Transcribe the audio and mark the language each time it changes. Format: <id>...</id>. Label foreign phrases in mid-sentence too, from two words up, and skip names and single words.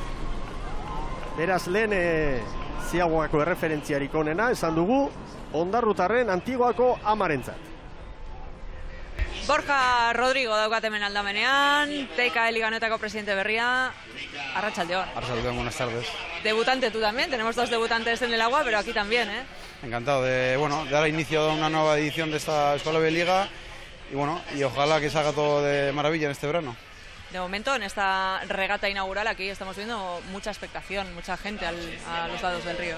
<eu>Beraz, lehen Ziagoako erreferentziarik onena, esan dugu, Ondarrutarren Antiguako amarentzat. Borja Rodrigo daukat hemen aldamenean, TK Liga honetako presidente berria. Arratsaldeon. Arratsaldeon,</eu> <es>buenas tardes. Debutante tú también, tenemos 2 debutantes en el agua, pero aquí también, Encantado de dar inicio a una nueva edición de esta Escuela de Liga y ojalá que salga todo de maravilla en este verano. De momento, en esta regata inaugural aquí estamos viendo mucha expectación, mucha gente a los lados del río.</es>